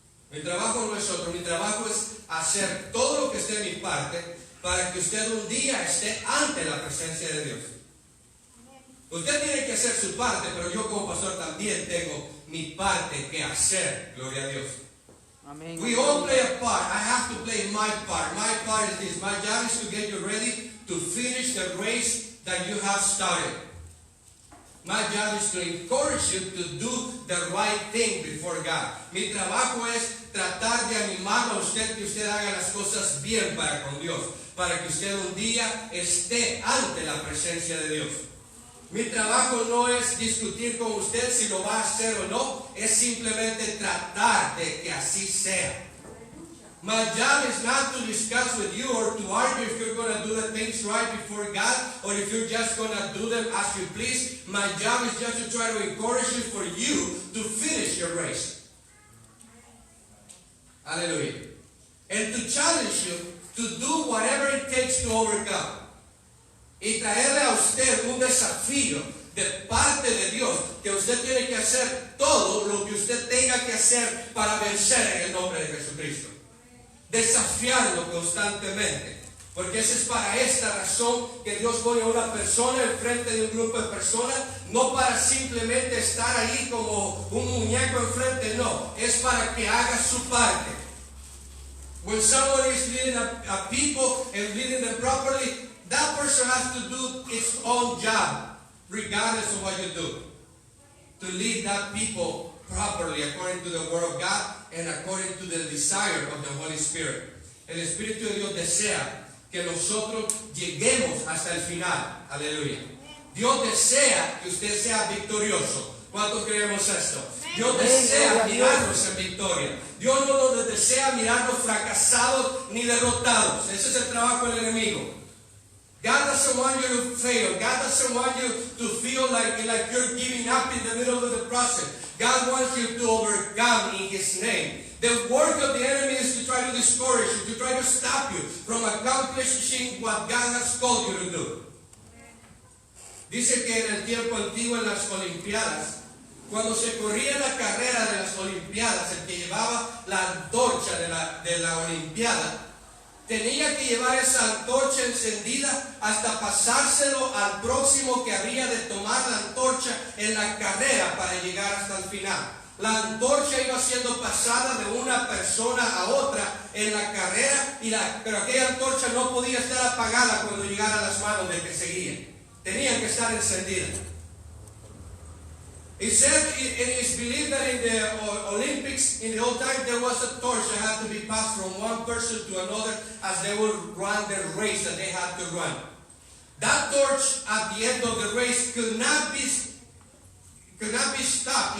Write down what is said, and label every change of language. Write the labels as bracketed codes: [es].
[es] Mi trabajo no es otro, mi trabajo es hacer todo lo que esté de mi parte para que usted un día esté ante la presencia de Dios. Usted tiene que hacer su parte, pero yo como pastor también tengo mi parte que hacer. Gloria a Dios. [en] Amen. We all play a part. I have to play my part. My part is this. My job is to get you ready to finish the race that you have started. My job is to encourage you to do the right thing before God. [es] Mi trabajo es tratar de animar a usted que usted haga las cosas bien para con Dios, para que usted un día esté ante la presencia de Dios. Mi trabajo no es discutir con usted si lo va a hacer o no, es simplemente tratar de que así sea. [en] My job is not to discuss with you or to argue if you're going to do the things right before God or if you're just going to do them as you please. My job is just to try to encourage you for you to finish your race. Hallelujah. And to challenge you to do whatever it takes to overcome. [es] Y traerle a usted un desafío de parte de Dios, que usted tiene que hacer todo lo que usted tenga que hacer para vencer en el nombre de Jesucristo. Desafiarlo constantemente, porque es para esta razón que Dios pone a una persona enfrente de un grupo de personas, no para simplemente estar ahí como un muñeco enfrente, no, es para que haga su parte. When somebody is leading a people and leading them properly, that person has to do its own job, regardless of what you do, to lead that people properly according to the Word of God and according to the desire of the Holy Spirit. El Espíritu de Dios desea que nosotros lleguemos hasta el final. Aleluya. Dios desea que usted sea victorioso. ¿Cuántos creemos esto? Dios desea mirarnos en victoria. Dios no nos desea mirarnos fracasados ni derrotados. Ese es el trabajo del enemigo. [en] God doesn't want you to fail. God doesn't want you to feel like you're giving up in the middle of the process. God wants you to overcome in His name. The work of the enemy is to try to discourage you, to try to stop you from accomplishing what God has called you to do. [es] Dice que en el tiempo antiguo en las Olimpiadas, cuando se corría la carrera de las Olimpiadas, el que llevaba la antorcha de la Olimpiada, tenía que llevar esa antorcha encendida hasta pasárselo al próximo que habría de tomar la antorcha en la carrera para llegar hasta el final. La antorcha iba siendo pasada de una persona a otra en la carrera, pero aquella antorcha no podía estar apagada cuando llegara a las manos del que seguía. Tenían que estar encendidas. [en] It said it is believed that in the Olympics in the old time there was a torch that had to be passed from one person to another as they would run the race that they had to run. That torch at the end of the race could not be stopped.